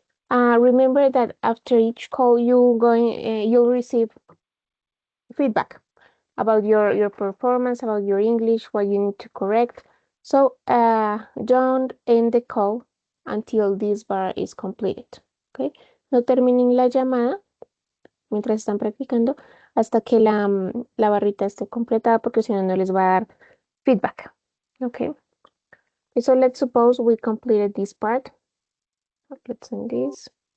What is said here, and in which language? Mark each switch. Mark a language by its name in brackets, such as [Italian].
[English] Remember that after each call you'll receive feedback about your performance, about your English, what you need to correct. So don't end the call until this bar is completed. Okay. [Spanish] No terminen la llamada mientras están practicando hasta que la barrita esté completada, porque si no, no les va a dar feedback. [English] Okay. So let's suppose we completed this part. Let's end this.